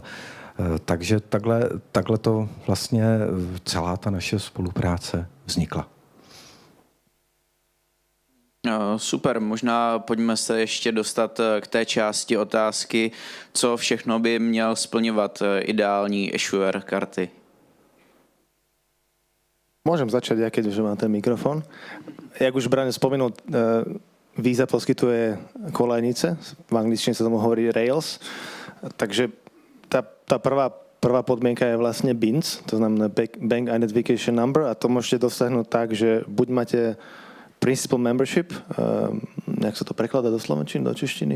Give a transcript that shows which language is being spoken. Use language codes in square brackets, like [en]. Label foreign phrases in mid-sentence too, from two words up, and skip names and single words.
[cs] Takže takhle to vlastně celá ta naše spolupráce vznikla. Super, možná pojďme se ještě dostat k té části otázky, co všechno by měl splňovat ideální issuer karty. [sk] Môžem začať, ja keď už mám ten mikrofón. Jak už Braňo spomenul, Visa poskytuje kolejnice, v angličtine sa tomu hovorí Rails, takže tá prvá podmienka je vlastne BINS, to znamená [en] Bank Identification Number [sk] a to môžete dosiahnuť tak, že buď máte [en] Principal Membership, [sk] jak sa to prekladá do slovenčiny, do češtiny?